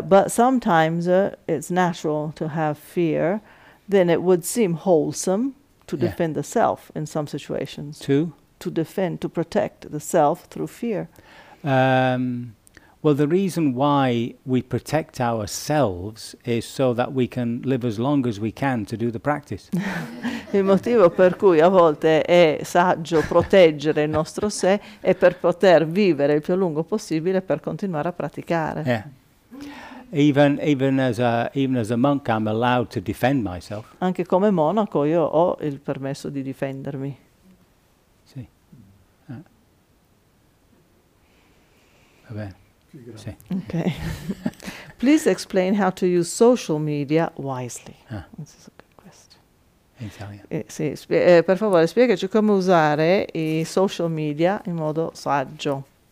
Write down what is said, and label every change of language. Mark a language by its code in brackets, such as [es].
[en] But sometimes it's natural to have fear, then it would seem wholesome to yeah. defend the self in some situations to protect the self through fear? Well, the reason why we protect ourselves is so that we can live as long as we can to do the practice. [it] Il motivo per cui a volte è saggio proteggere il nostro sé è per poter vivere il più lungo possibile per continuare a praticare. [en] Yeah. Even as a monk, I'm allowed to defend myself. [it] Anche come monaco io ho il permesso di difendermi. [en] Okay. Please explain how to use social media wisely. Ah. This is a good question. In Italian. [it] Per favore, spiegaci come usare i social media in modo saggio.